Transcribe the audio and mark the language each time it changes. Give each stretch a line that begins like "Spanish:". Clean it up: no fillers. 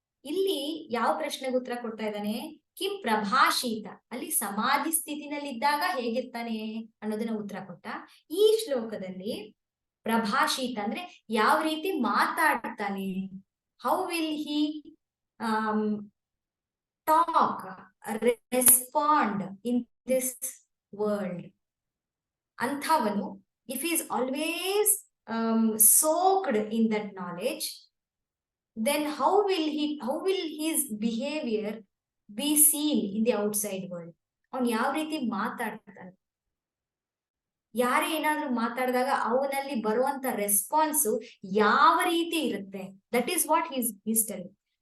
Kannada: ಇಲ್ಲಿ ಯಾವ ಪ್ರಶ್ನೆಗೆ ಉತ್ತರ ಕೊಡ್ತಾ ಇದ್ದಾನೆ, ಕಿಂ ಪ್ರಭಾಷೀತ, ಅಲ್ಲಿ ಸಮಾಧಿ ಸ್ಥಿತಿನಲ್ಲಿದ್ದಾಗ ಹೇಗಿರ್ತಾನೆ ಅನ್ನೋದನ್ನ ಉತ್ತರ ಕೊಟ್ಟ. ಈ ಶ್ಲೋಕದಲ್ಲಿ ಪ್ರಭಾಷೀತ ಅಂದ್ರೆ ಯಾವ ರೀತಿ ಮಾತಾಡ್ತಾನೆ,
English: How will he talk respond in this world. ಅಂಥವನು if is always soaked in that knowledge, then how will his behavior be seen in the outside world?
Kannada: ಅವನು ಯಾವ ರೀತಿ ಮಾತಾಡ್ತಾನೆ, ಯಾರೇ ಏನಾದ್ರೂ ಮಾತಾಡಿದಾಗ ಅವನಲ್ಲಿ ಬರುವಂತ ರೆಸ್ಪಾನ್ಸ್ ಯಾವ ರೀತಿ ಇರುತ್ತೆ,
English: That is what he's telling.